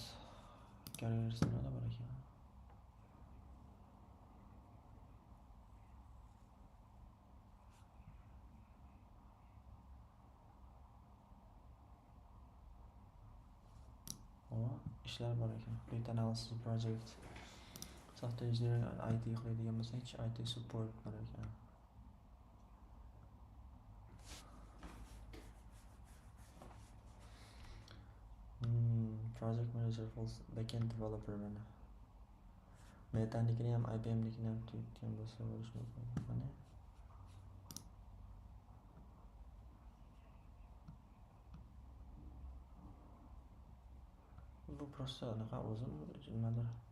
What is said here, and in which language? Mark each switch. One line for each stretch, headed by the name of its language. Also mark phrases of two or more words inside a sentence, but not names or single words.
Uzbek: Ko'raversin, nima bor ekan. ishlar bor ekan.
English: Data analysis project. Software engineering IT
Uzbek: qiladigan bo'lsak,
English: IT support
Uzbek: bor ekan.
English: Project manager for backend developer mana.
Uzbek: Metanikini ham IBM nikini ham tutgan bo'lsa bo'lishi mumkin. Mana. Bu prosta anaqa o'zim nimadir.